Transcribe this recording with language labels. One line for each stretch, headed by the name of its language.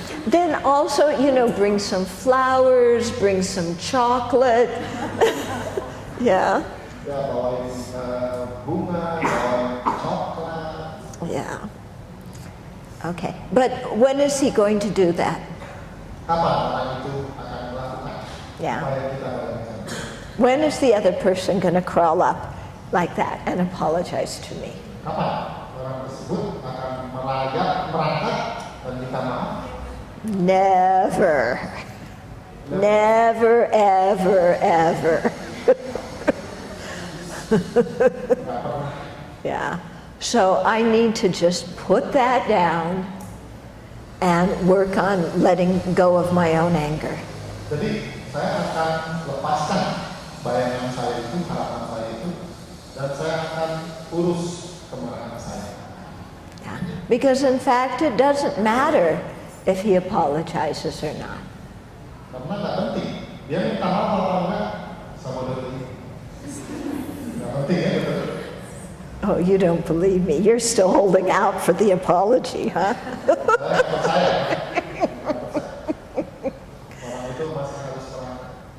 English: Then also, bring some flowers, bring some chocolate. Yeah.
Indonesian: Bawain bunga, bawain coklat.
English: Yeah. Okay, but when is he going to do that?
Indonesian: Kapan orang itu akan melakukan?
English: Yeah.
Indonesian: Supaya kita bayangkan.
English: When is the other person going to crawl up like that and apologize to me?
Indonesian: Kapan orang tersebut akan merangkak dan minta maaf?
English: Never. Never, ever, ever. Yeah. So I need to just put that down and work on letting go of my own anger.
Indonesian: Jadi saya akan lepaskan bayangan saya itu, harapan saya itu, dan saya akan urus kemarahan saya.
English: Yeah. Because in fact, it doesn't matter if he apologizes or not.
Indonesian: Karena nggak penting, dia minta maaf atau enggak sama diri. Nggak penting ya, betul.
English: Oh, you don't believe me. You're still holding out for the apology, huh?
Indonesian: Saya percaya. Orang itu masih harus merangkak.